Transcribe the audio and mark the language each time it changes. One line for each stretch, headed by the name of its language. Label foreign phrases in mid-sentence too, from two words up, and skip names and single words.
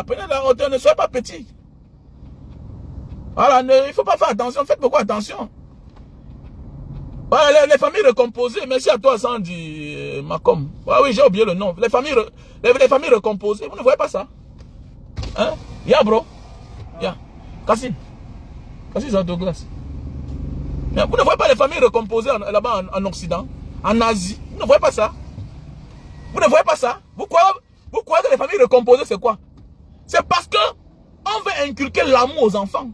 French: Prenez de la hauteur. Ne soyez pas petits. Voilà, il ne faut pas faire attention. Faites beaucoup attention. Voilà, les familles recomposées. Merci à toi Sandy Macom. Oui, j'ai oublié le nom. Les familles recomposées. Vous ne voyez pas ça? Hein?
Indonesian: Ya bro. Ya.
French: Cassie. Cassie c'est Douglas. Vous ne voyez pas les familles recomposées là-bas en Occident, en Asie. Vous ne voyez pas ça? Vous ne voyez pas ça? Vous Vous croyez que les familles recomposées, c'est quoi? C'est parce que on veut inculquer l'amour aux enfants.